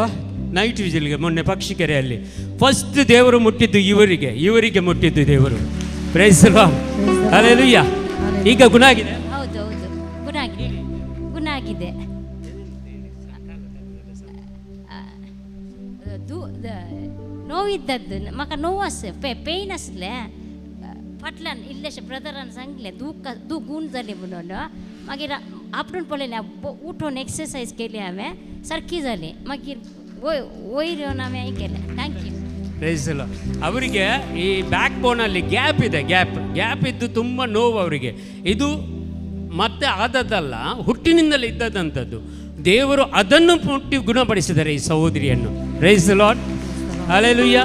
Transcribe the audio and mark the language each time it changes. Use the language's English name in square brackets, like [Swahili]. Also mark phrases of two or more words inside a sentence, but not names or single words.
[Kannada] ನೈಟ್ ವಿಜಿಲ್ಗೆ ಮೊನ್ನೆ ಪಕ್ಷಿಕೆರೆಯಲ್ಲಿ ಫಸ್ಟ್ ದೇವರು ಮುಟ್ಟಿದ್ದು ಇವರಿಗೆ ಮುಟ್ಟಿದ್ದು ದೇವರು. [English] praise the Lord. [Kannada] ಹಲ್ಲೆಲೂಯಾ. ಈಗ ಗುಣ ಆಗಿದೆ. ಹೌದು ಹೌದು, ಗುಣ ಆಗಿದೆ. ನೋವಿದ್ದದ್ದು ಮಕ ನೋವಸ್ ಪೇಯ್ನ್ [Konkani] असले फाटल्यान इल्लेशे ब्रदरान सांगले दू गुण जाली म्हणून. मागीर आपणून पळयलें उठून एक्सरसाइज केली हांवें, सारकी जाली. मागीर वयर येवन हांवें हें केलें. [English] thank you. praise the Lord. [Kannada] ಅವರಿಗೆ ಈ ಬ್ಯಾಕ್ ಬೋನಲ್ಲಿ ಗ್ಯಾಪ್ ಇದೆ. ಗ್ಯಾಪ್ ಇದ್ದು ತುಂಬ ನೋವು ಅವರಿಗೆ. ಇದು ಮತ್ತೆ ಆದದ್ದಲ್ಲ, ಹುಟ್ಟಿನಿಂದಲೇ ಇದ್ದದಂಥದ್ದು. ದೇವರು ಅದನ್ನು ಮುಟ್ಟಿ ಗುಣಪಡಿಸಿದ್ದಾರೆ ಈ ಸಹೋದರಿಯನ್ನು. [English] praise the Lord. [Kannada] ಹಲ್ಲೆಲೂಯಾ.